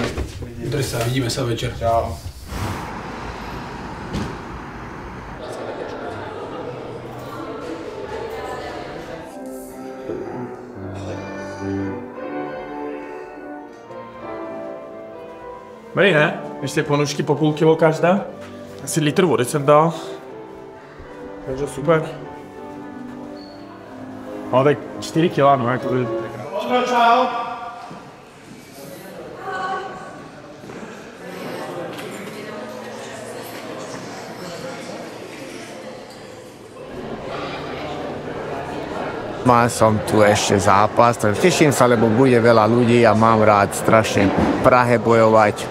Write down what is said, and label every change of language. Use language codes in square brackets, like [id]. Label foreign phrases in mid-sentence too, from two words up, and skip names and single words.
[sk] Drž sa, vidíme sa večer. Čau. [cs] Dobrý, ne? Ještě ponožky po půl kilo každá. Asi litr vody jsem dal. Takže super. No tak 4 kila, no jako to je čau. [sk] Mal som tu ešte zápas, takže teším sa, lebo bude veľa ľudí a mám rád strašne v Prahe bojovať.